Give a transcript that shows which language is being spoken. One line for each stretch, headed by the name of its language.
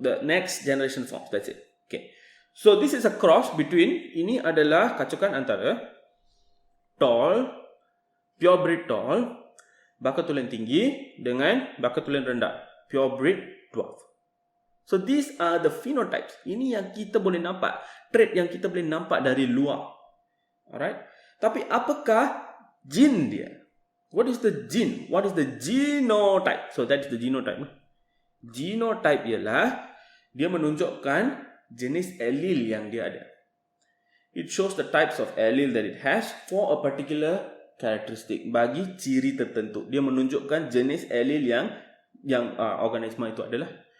English: The next generation forms. That's it. Okay. So this is a cross between.
Malay: Ini adalah kacukan antara tall, pure breed tall, baka tulen tinggi dengan baka tulen rendah, pure breed dwarf.
English: So these are the phenotypes.
Malay: Ini yang kita boleh nampak. Trait yang kita boleh nampak dari luar. Alright. Tapi apakah gene dia?
English: What is the gene? What is the genotype? So that is the genotype.
Malay: Genotype ialah dia menunjukkan jenis allele yang dia ada.
English: It shows the types of allele that it has for a particular characteristic.
Malay: Bagi ciri tertentu. Dia menunjukkan jenis allele yang organisma itu adalah.